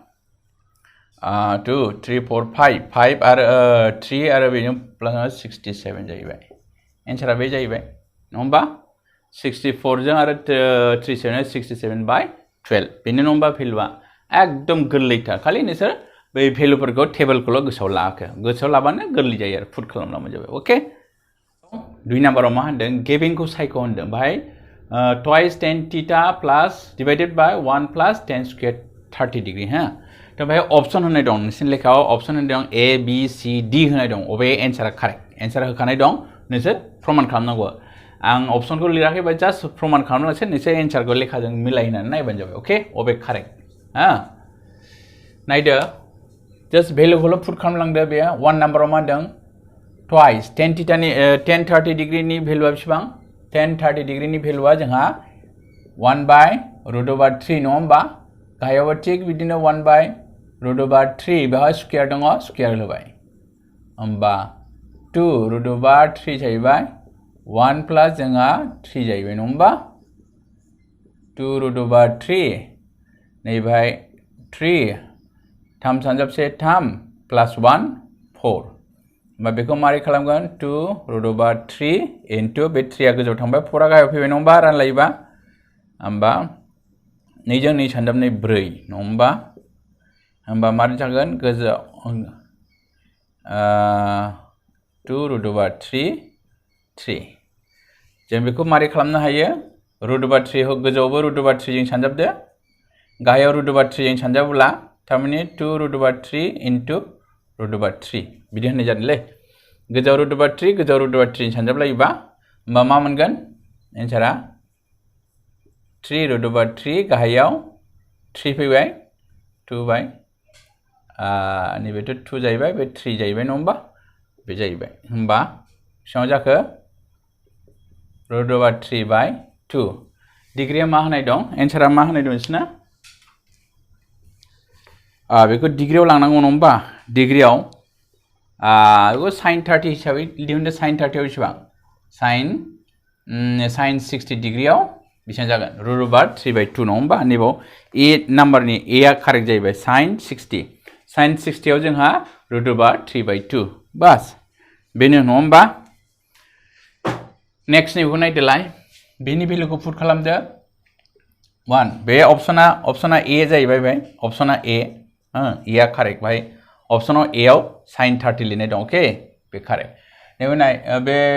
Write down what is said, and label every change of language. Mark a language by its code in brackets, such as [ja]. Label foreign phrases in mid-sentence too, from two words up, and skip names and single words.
[brx] 2 3 4 5 आरो 3 आरो बेजों प्लास 67 जाहैबाय एन्सारा बे जाहैबाय नङा होमबा 64 जों आरो 37 67 बाय 12 बेनो नङा होमबा भेलुआ एकदम गोरलैथार खालि नोंसोर बै भेलुफोरखौ टेबोलखौल' गोसोआव लाखो गोसोआव लाबानो गोरलै जायो आरो पुट खालामना मोनजाबाय अके 2 नाम्बाराव मा होनदों गेबिंखौ सायख' होनदों बाहाय [en] twice tan theta plus divided by 1 plus tan squared 30 degree [hi] हा तो भाई [brx] ऑप्शन होने दं नोंसिनि लेखायाव ऑप्शन होने दं A B C D होने दं अबे एन्सारा [en] correct answer [brx] होखानाय दं नोंसोर प्रमाण खालामनांगौ आं ऑप्शनखौ लिराखै बा जास्ट प्रमाण खालामनांगौ नोंसोर एन्सारखौ लेखाजों मिलायनानै नायबानो जाबाय ओके अबे कारेक्ट हा नायदो जास्ट भेलुखौल' पुट खालामलांदो बे 1 नाम्बाराव मा होनदों [en] twice tan theta [brx] नि [en] tan 30 degree [brx] नि भेलुआ बेसेबां [en] tan 30 degree [brx] नि भेलुआ जोंहा [en] 1 by root over 3 [brx] नङा होमबा गाहायावबो थिग बिदिनो [en] 1 by root over 3 [brx] बेवहाय स्क्वायर दङ स्क्वायर होबाय होमबा [en] 2 root over 3 [brx] जाहैबाय [en] 1 plus [brx] जोंहा 3 जाहैबाय नङा होमबा [en] 2 root over 3 [brx] नैबाय 3 थाम सानजाबसे [en] 3 plus 1 4 [brx] होमबा बेखौ मारै खालामगोन [en] 2 root over 3 into [brx] बे 3आ गोजौआव थांबाय 4आ गाहायाव फैबाय नङा होमबा रानलायोबा होमबा 2 जों 2 सानजाबनै 4 नङा होमबा होमबा मारै जागोन गोजौआव [en] 2 root over 3 [brx] 3 जों बेखौ मारै खालामनो हायो [en] root over 3 [brx] गोजौआवबो [en] root over 3 [brx] जों सानजाबदो गाहायाव [en] root over 3 [brx] जों सानजाबोला थारमाने [en] 2 root over 3 into root over 3 [brx] बिदि होननाय जादोंलै गोजौआव [en] root over 3 [brx] गोजौआव [en] root over 3 [brx] सानजाबलायोबा होमबा मा मोनगोन एन्सारा [en] 3 root over 3 [brx] गाहायाव 3 फैबाय 2 बाय नैबेथ' 2 जाहैबाय बे 3 जाहैबाय नङा होमबा बे जाहैबाय होमबा बेसेबां जाखो [en] root over 3 by 2 [brx] डिग्रिया मा होनाय दं एन्सारा मा होनाय दं नोंसिना बेखौ डिग्रियाव लांनांगौ नङा होमबा डिग्रियाव बेखौ sin 30 हिसाबै दिहुनदो sin 30 आव बेसेबां sin 60 डिग्रियाव बेसेबां जागोन [en] root over 3 by 2 [brx] नङा होमबा नैबाव A नाम्बारनि A आ कारेक्ट जाहैबाय sin 60 आव जोंहा [en] root over 3 by 2 [brx] बास बेनो नङा होमबा नेक्स्ट नैबेखौ नायदोलाय बेनि भेलुखौ पुट खालामदो 1 बे अपसना A जाहैबाय बे अपसना A A आ कारेक्ट भाई अपसनाव A आव sin 30 लिरनाय दं ओके बे कारेक्ट नैबे नाय बे